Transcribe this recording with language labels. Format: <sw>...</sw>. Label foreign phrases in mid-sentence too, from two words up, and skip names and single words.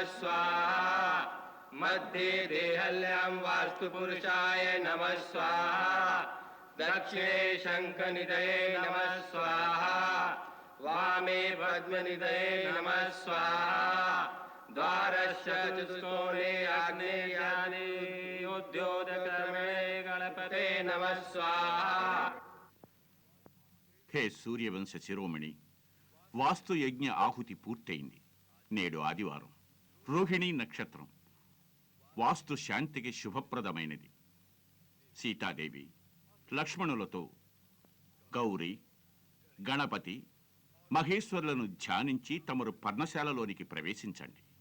<sa>स्वाहा मध्ये देहल्यां वास्तुपुरुषाय नमः स्वाहा दक्षिणे शङ्खनिधये नमः स्वाहा वामे पद्मनिधये नमः स्वाहा द्वारस्य चतुष्कोणे आग्नेयानि उद्योतकर्मणे गणपते नमः स्वाहा</sa> <te>హే సూర్యవంశ శిరోమణి, వాస్తు యజ్ఞ ఆహుతి పూర్తయింది. నేడు ఆదివారం, రోహిణీ నక్షత్రం. వాస్తు శాంతికి శుభప్రదమైనది. సీతాదేవి లక్ష్మణులతో గౌరీ, గణపతి, మహేశ్వరులను ధ్యానించి తమరు పర్ణశాలలోనికి ప్రవేశించండి.</te>